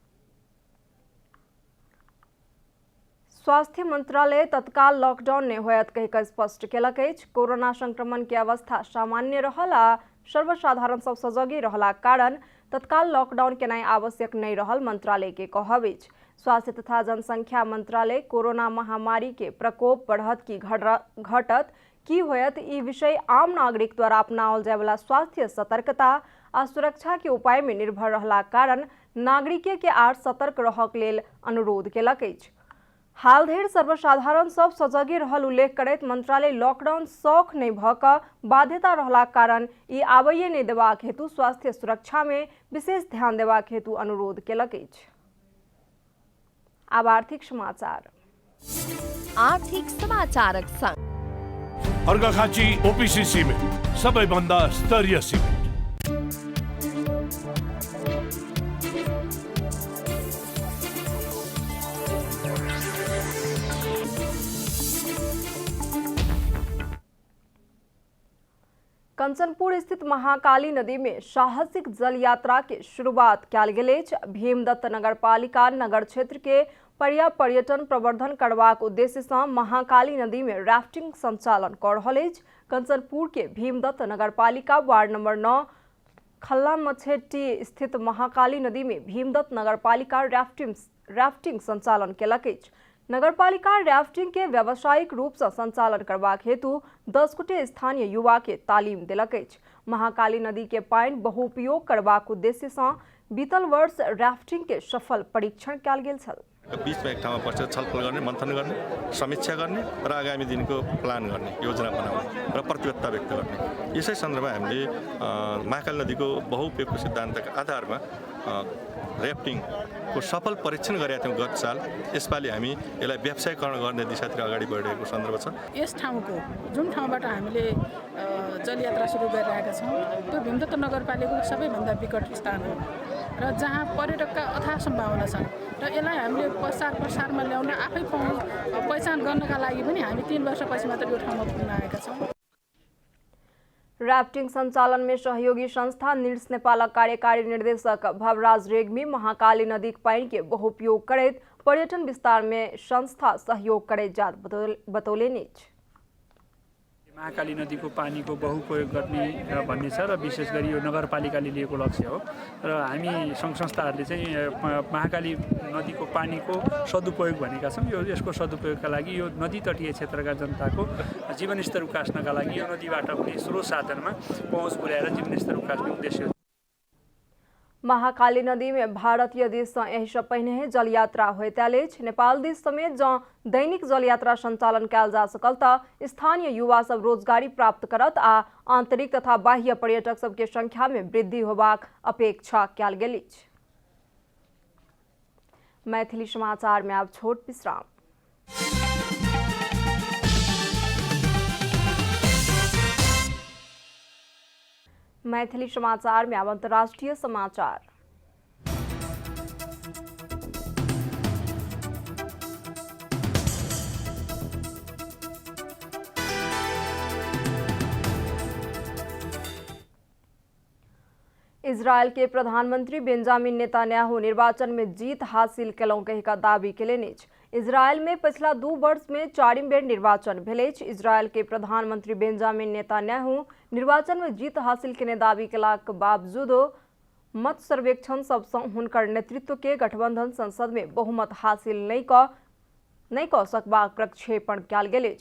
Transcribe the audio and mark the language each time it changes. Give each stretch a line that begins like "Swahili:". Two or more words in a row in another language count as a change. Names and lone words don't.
Maithili: स्वास्थ्य मंत्रालय तत्काल लॉकडाउन नहीं होयत कहिकऽ स्पष्ट केलक अछि। कोरोना संक्रमण के अवस्था सामान्य रहल आ सर्वसाधारण सब सजगे रहला कारण तत्काल लॉकडाउन केनाइ आवश्यक नहीं रहल मंत्रालय के कहब अछि। स्वास्थ्य तथा जनसंख्या मंत्रालय कोरोना महामारी के प्रकोप बढ़त की घटत की होयत ई विषय आम नागरिक द्वारा अपनाओल जाय वाला स्वास्थ्य सतर्कता आ सुरक्षा के उपाय में निर्भर रहला कारण नागरिके के आर सतर्क रहक लेल अनुरोध केलक अछि। हाल धरि सर्वसाधारण सब सजगे रहल उल्लेख करैत मंत्रालय लॉकडाउन शौक नहीं भ क बाध्यता रहला कारण ई आबैये नहीं देबाक हेतु स्वास्थ्य सुरक्षा में विशेष ध्यान देबाक हेतु अनुरोध केलक अछि। अब आर्थिक समाचार। आर्थिक समाचारक संग
Nepali: अर्घाखाँची ओपीसी सिमेन्ट सबैभन्दा स्तरीय सिमेन्ट।
Maithili: कंचनपुर स्थित महाकाली नदी में साहसिक जल यात्रा के शुरुआत कयल गेल अछि। भीमदत्त नगरपालिका नगर क्षेत्र के पर्यटन प्रवर्धन करबाक उद्देश्य से महाकाली नदी में राफ्टिंग संचालन कर रहल अछि। कंचनपुर के भीमदत्त नगरपालिका वार्ड नंबर 9 खल्लामछेट्टी स्थित महाकाली नदी में भीमदत्त नगरपालिका राफ्टिंग संचालन केलक अछि। नगरपालिका राफ्टिंग के व्यावसायिक रूप से संचालन करबाक हेतु 10 गोटे स्थानीय युवा के तालीम देलक अछि। महाकाली नदी के पानि बहुउपयोग करबाक उद्देश्य से बीतल वर्ष राफ्टिंग के सफल परीक्षण कयल गेल छल।
Nepali: बीचमा एक ठाउँमा बसेर छलफल गर्ने, मन्थन गर्ने, समीक्षा गर्ने र आगामी दिनको प्लान गर्ने, योजना बनाउने र प्रतिबद्धता व्यक्त गर्ने। यसै सन्दर्भमा हामीले महाकाली नदीको बहुउपयोगको सिद्धान्तका आधारमा राफ्टिङको सफल परीक्षण गरेका थियौँ गत साल। यसपालि हामी यसलाई व्यवसायीकरण गर्ने दिशातिर अगाडि बढिरहेको सन्दर्भ छ। यस ठाउँको जुन ठाउँबाट हामीले जलयात्रा सुरु गरिरहेका छौँ त्यो भीमदत्त नगरपालिकाको सबैभन्दा विकट स्थान हो र जहाँ पर्यटकका अथाह सम्भावना छन् र यसलाई हामीले प्रसारमा ल्याउन आफै पहिचान गर्नका लागि पनि हामी 3 वर्षपछि मात्र यो ठाउँमा पुग्न आएका छौँ।
Maithili: राफ्टिंग संचालन में सहयोगी संस्था निड्स नेपाल कार्यकारी निर्देशक भवराज रेग्मी महाकाली नदी पानी के बहुउपयोग करैत पर्यटन विस्तार में संस्था सहयोग करैत जात बतौलेनि।
Nepali: महाकाली नदीको पानीको बहुप्रयोग गर्ने भन्ने छ र विशेष गरी यो नगरपालिकाले लिएको लक्ष्य हो र हामी सङ्घ संस्थाहरूले चाहिँ महाकाली नदीको पानीको सदुपयोग भनेका छौँ। यसको सदुपयोगका लागि यो नदी तटीय क्षेत्रका जनताको जीवनस्तर उकास्नका लागि यो नदीबाट हुने स्रोत साधनमा पहुँच पुर्याएर जीवनस्तर उकास्ने उद्देश्य हो।
Maithili: महाकाली नदी में भारतीय देश से यही से पहने जल यात्रा होइताल अछि। नेपाल देश समेत जँ दैनिक जल यात्रा संचालन कयल जा सकल तऽ स्थानीय युवा सब रोजगारी प्राप्त करत आ आंतरिक तथा बाह्य पर्यटक सबके संख्या में वृद्धि होबाक अपेक्षा कयल गेल अछि। मैथिली समाचार में आब छोट विश्राम। मैथिली समाचार में अब अंतर्राष्ट्रीय समाचार। इजरायल के प्रधानमंत्री बेंजामिन नेतान्याहू निर्वाचन में जीत हासिल केलहुँ कहि का दावी केलनि अछि। इजरायल में पिछला 2 वर्ष में 4म बेर निर्वाचन भेल अछि। इजरायल के प्रधानमंत्री बेंजामिन नेतान्याहू निर्वाचन में जीत हासिल केने दावी केलाक बावजूदो मत सर्वेक्षण सबसँ हुनकर नेतृत्व के गठबंधन संसद में बहुमत हासिल नहीं क सकबाक प्रक्षेपण कयल गेल अछि।